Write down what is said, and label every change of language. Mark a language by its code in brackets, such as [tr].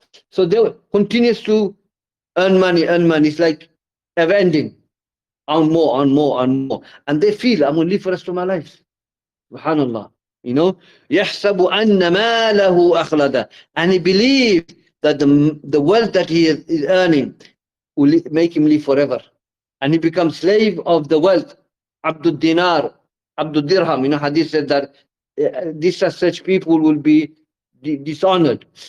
[en] So they continues to earn money. It's like never ending. On more. And they feel, I'm going to live for the rest of my life. Subhanallah. You know, [ar] يَحْسَبُ أَنَّ مَالَهُ أَخْلَدَ. [en] And he believes that the wealth that he is earning will make him live forever. And he becomes slave of the wealth. Abdul Dinar, Abdul Dirham. You know, Hadith said that such people will be dishonored.